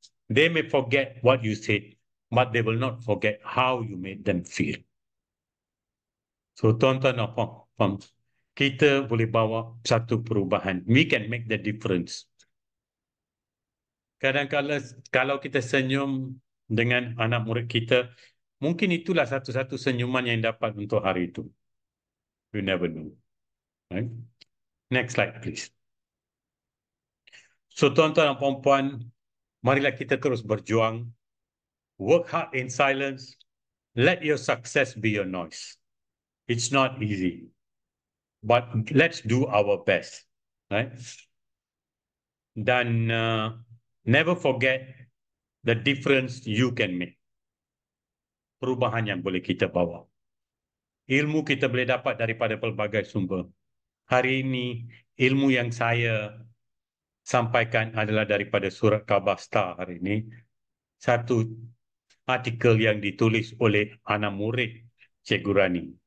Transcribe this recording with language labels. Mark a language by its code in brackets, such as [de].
[en] They may forget what you said, but they will not forget how you made them feel. [ms] So, tuan-tuan dan puan-puan, kita boleh bawa satu perubahan. [en] We can make the difference. [ms] Kadang-kadang kalau kita senyum dengan anak murid kita, mungkin itulah satu-satu senyuman yang dapat untuk hari itu. [en] You never know. Right? Next slide, please. [ms] So, tuan-tuan dan puan-puan, marilah kita terus berjuang. [en] Work hard in silence. Let your success be your noise. It's not easy. But let's do our best. Right? Dan never forget the difference you can make. [ms] Perubahan yang boleh kita bawa. Ilmu kita boleh dapat daripada pelbagai sumber. Hari ini, ilmu yang saya sampaikan adalah daripada surat khabar Star hari ini. Satu artikel yang ditulis oleh anak murid Cikgu Rani.